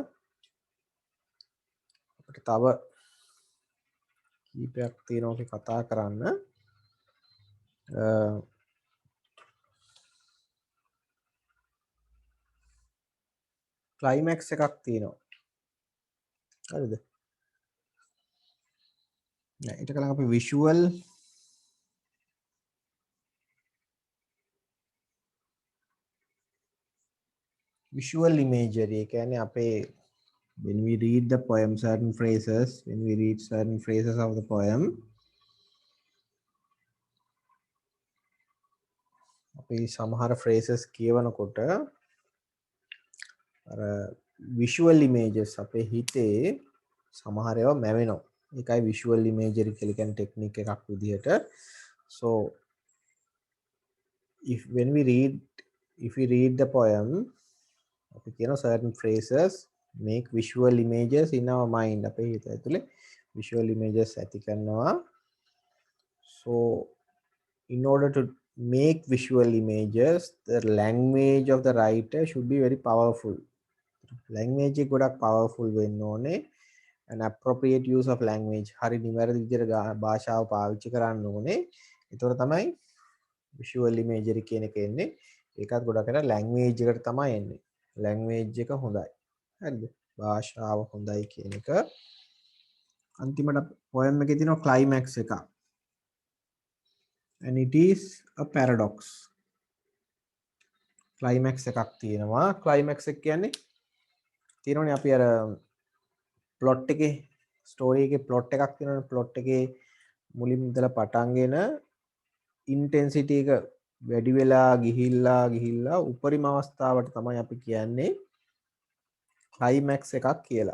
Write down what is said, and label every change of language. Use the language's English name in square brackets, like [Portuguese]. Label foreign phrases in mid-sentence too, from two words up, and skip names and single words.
[Sinhala] අපිට තව කීපයක් තියෙනවා අපි කතා කරන්න ක්ලයිමැක්ස් එකක් තියෙනවා හරිද ඊට කලින් අපි [English] visual imagery [Sinhala] කියන්නේ අපේ [English] when we read the poem certain phrases of the poem [Sinhala] අපි සමහර phrases කියවනකොට අර [English] visual images [Sinhala] අපේ හිතේ සමහර ඒවා මැවෙනවා ඒකයි [English] visual imagery [Sinhala] කියලා කියන ටෙක්නික් එකක් විදිහට so [English] if we read the poem [Sinhala] අපි කියන [English] certain phrases make visual images in our mind [Sinhala] අපේ හිත ඇතුලේ [English] visual images ඇති කරනවා so in order to make visual images the language of the writer should be very powerful language [Sinhala] එක ගොඩක් powerful වෙන්න ඕනේ [English] an appropriate use of language [Sinhala] හරි නිවැරදි විදිහට භාෂාව පාවිච්චි කරන්න ඕනේ ඒතකොට තමයි visual imagery කියන එක එන්නේ ඒකත් ගොඩක් කරලා language එකට තමයි එන්නේ language එක හොඳයි හරිද භාෂාව හොඳයි කියන එක අන්තිමට poem එකේ තියෙනවා climax එකක් [English] and it is a paradox climax [Sinhala] එකක් තියෙනවා climax එක කියන්නේ තියෙනවනේ අපි අර plot එකේ story එකේ plot එකක් තියෙනවනේ plot එකේ මුලින් ඉඳලා පටන්ගෙන intensity එක වැඩි වෙලා ගිහිල්ලා උපරිම අවස්ථාවට තමයි අපි කියන්නේ climax එකක් කියලා.